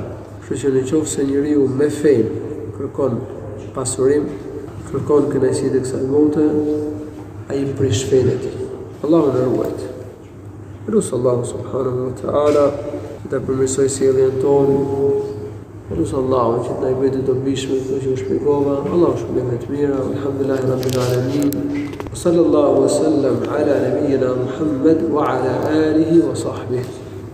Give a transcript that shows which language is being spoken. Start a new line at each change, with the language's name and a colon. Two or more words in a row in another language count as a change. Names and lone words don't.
Albanian: Kështu që nëse se njeriu me fenë kërkon pasurim, kërkon kënaqësitë e kësaj bote, ai prish fenë e tij. Allahu na ruaj. Lusë Allahu
Arabic: سبحانه وتعالى
Albanian: të përmirësoj sjelljen tonë. Lusë Allahu që të na i bëjë të dobishme këto që u shpjegova. Allahu shpëlimet të mira.
Arabic: الحمد لله رب العالمين وصلى الله وسلم على نبينا محمد وعلى آله وصحبه.